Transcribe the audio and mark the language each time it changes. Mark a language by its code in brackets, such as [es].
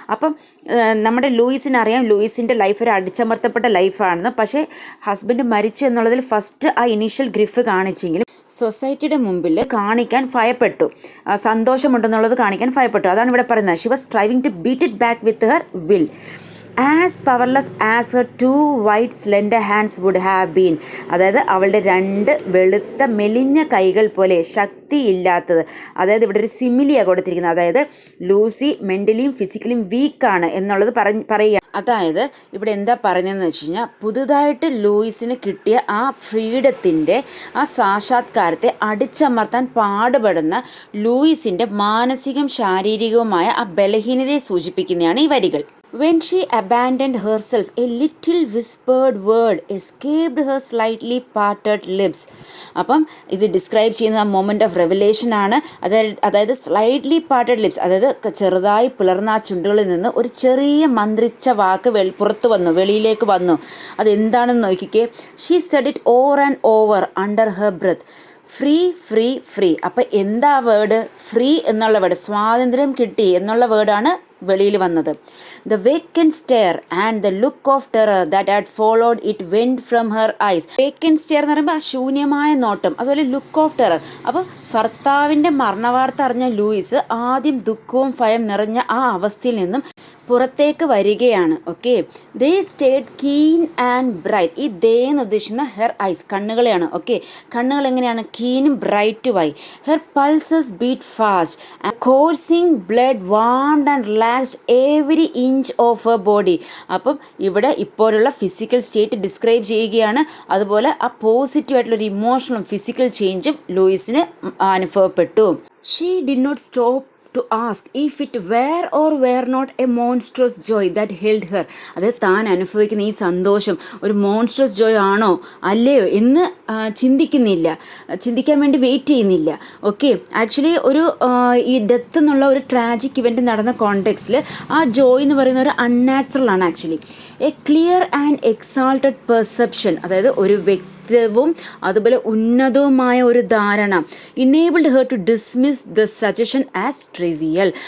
[ml] അപ്പം നമ്മുടെ ലൂയിസിനറിയാം ലൂയിസിൻ്റെ ലൈഫ് ഒരു അടിച്ചമർത്തപ്പെട്ട ലൈഫാണെന്ന്. പക്ഷേ ഹസ്ബൻഡ് മരിച്ചു എന്നുള്ളതിൽ ഫസ്റ്റ് ആ ഇനീഷ്യൽ ഗ്രിഫ് കാണിച്ചെങ്കിലും സൊസൈറ്റിയുടെ മുമ്പിൽ കാണിക്കാൻ ഭയപ്പെട്ടു, സന്തോഷമുണ്ടെന്നുള്ളത് കാണിക്കാൻ ഭയപ്പെട്ടു. അതാണ് ഇവിടെ പറയുന്നത്. [en] She was striving to beat it back with her will. As powerless as her 2 white slender hands would have been. [ml] അതായത് അവളുടെ 2 വെളുത്ത മെലിഞ്ഞ കൈകൾ പോലെ ശക്തിയില്ലാത്തത്. അതായത് ഇവിടെ ഒരു സിമിലിയാണ് കൊടുത്തിരിക്കുന്നത്. അതായത് ലൂസി മെൻ്റലിയും ഫിസിക്കലിയും വീക്കാണ് എന്നുള്ളത് പറയുക. അതായത് ഇവിടെ എന്താ പറഞ്ഞതെന്ന് വെച്ച് കഴിഞ്ഞാൽ പുതുതായിട്ട് ലൂയിസിന് കിട്ടിയ ആ ഫ്രീഡത്തിൻ്റെ ആ സാക്ഷാത്കാരത്തെ അടിച്ചമർത്താൻ പാടുപെടുന്ന ലൂയിസിൻ്റെ മാനസികവും ശാരീരികവുമായ ആ ബലഹീനതയെ സൂചിപ്പിക്കുന്നതാണ് ഈ വരികൾ. [en] When she abandoned herself, a little whispered word escaped her slightly parted lips. [ml] അപ്പം ഇത് ഡിസ്ക്രൈബ് ചെയ്യുന്ന ആ [en] moment of revelation [ml] ആണ്. അതായത് [en] slightly parted lips, [ml] അതായത് ചെറുതായി പിളർന്ന ആ ചുണ്ടുകളിൽ നിന്ന് ഒരു ചെറിയ മന്ത്രിച്ച വാക്ക് പുറത്തു വന്നു, വെളിയിലേക്ക് വന്നു. അതെന്താണെന്ന് നോക്കിക്കേ. [en] She said it over and over under her breath. Free free free. [ml] അപ്പം എന്താ വേർഡ്? ഫ്രീ എന്നുള്ള വേർഡ്, സ്വാതന്ത്ര്യം കിട്ടി എന്നുള്ള വേർഡാണ് വെളിയിൽ വന്നത്. [en] The vacant stare and the look of terror that had followed it went from her eyes. Vacant stare [ml] എന്ന് പറയുമ്പോൾ ആ ശൂന്യമായ നോട്ടം, അതുപോലെ [en] Look of terror. [ml] അപ്പോൾ ഭർത്താവിൻ്റെ മരണവാർത്ത അറിഞ്ഞ ലൂയിസ് ആദ്യം ദുഃഖവും ഭയം നിറഞ്ഞ ആ അവസ്ഥയിൽ നിന്നും പുറത്തേക്ക് വരികയാണ്. Okay, [en] They stayed keen and bright. [ml] ഈ ദേ എന്ന് ഉദ്ദേശിക്കുന്ന ഹെർ ഐസ്, കണ്ണുകളെയാണ്. ഓക്കെ, കണ്ണുകൾ എങ്ങനെയാണ്? കീനും ബ്രൈറ്റുമായി. [en] Her pulses beat fast, coursing blood warmed and relaxed every inch of her body. [ml] അപ്പം ഇവിടെ ഇപ്പോഴുള്ള ഫിസിക്കൽ സ്റ്റേറ്റ് ഡിസ്ക്രൈബ് ചെയ്യുകയാണ്. അതുപോലെ ആ പോസിറ്റീവായിട്ടുള്ളൊരു ഇമോഷണലും ഫിസിക്കൽ ചേഞ്ചും ലൂയിസിന് അനുഭവപ്പെട്ടു. [en] She did not stop to ask if it were or were not a monstrous joy that held her. [ml] അതായത് താൻ അനുഭവിക്കുന്ന ഈ സന്തോഷം ഒരു മോൺസ്ട്രസ് ജോയ് ആണോ അല്ലയോ എന്ന് ചിന്തിക്കാൻ വേണ്ടി വെയിറ്റ് ചെയ്യുന്നില്ല. ഓക്കെ, ആക്ച്വലി ഒരു ഈ ഡെത്ത് എന്നുള്ള ഒരു ട്രാജിക് ഇവൻറ്റ് നടന്ന കോണ്ടെക്സ്റ്റിൽ ആ ജോയ് എന്ന് പറയുന്ന ഒരു അൺനാച്ചുറൽ ആണ്. [en] actually a clear and exalted perception, [ml] അതായത് ഒരു വ്യക്തിത്വവും അതുപോലെ ഉന്നതവുമായ ഒരു ധാരണ [en] Enabled her to dismiss the suggestion as trivial.